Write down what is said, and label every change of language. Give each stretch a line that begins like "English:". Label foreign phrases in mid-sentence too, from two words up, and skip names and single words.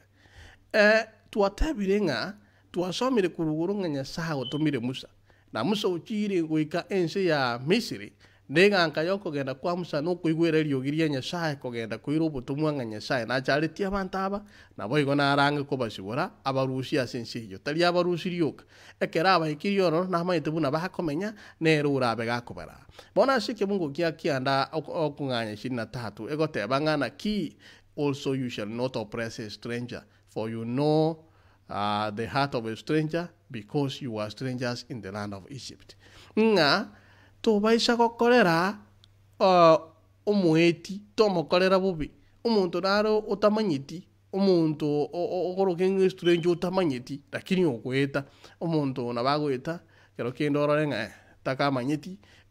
Gusii: twatebire ng'a twasomire kuruguru ng'a nyasaye otomire Musa na Musa ochire goika ense ya Misiri ndeganka yokogenda kwa Musa nokoigwera eriogiria nyasaye kogenda koira obotomwa ng'a nyasaye nacharitie abantu aba nabo igo narange kobasibora abarusia ase ense eyo tari abarusi rioka ekera abaikiri oro namaete buna bakomenya nero orabe gakobara bona ase ekebungo gia kianda okong'anya 23 egoteba ng'ana ki
English: also you shall not oppress a stranger for you know the heart of a stranger because you are strangers in the land of Egypt
Gusii: ng'a tobaisa gokorera omoeti tomokorera bubi omonto naro otamanyiti omonto ogoroke strange otamanyiti lakini okweta omonto nabagoeta kero kendo orore ng'a takamanyiti omokorere